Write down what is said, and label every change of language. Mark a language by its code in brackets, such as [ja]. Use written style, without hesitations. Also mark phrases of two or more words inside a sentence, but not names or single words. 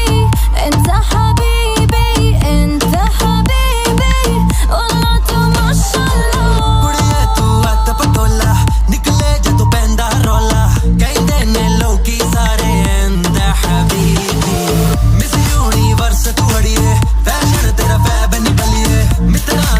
[ar] انت حبيبي انت حبيبي والله ما شاء الله [pa] ਕੁੜੀਏ ਤੂੰ ਅੱਤ ਪਟੋਲਾ ਨਿਕਲੇ ਜਦੋਂ ਪੈਂਦਾ ਰੋਲਾ ਕਹਿੰਦੇ ਨੇ ਲੋਕੀ ਸਾਰੇ ਇੰਦਾ ਹਬੀਬੀ [en] Miss Universe [pa] ਤੂੰ ਅੜੀਏ ਫੈਸ਼ਨ ਤੇਰਾ ਫੈਬ ਨਹੀਂ ਬਲੀਏ ਮਿੱਤਰ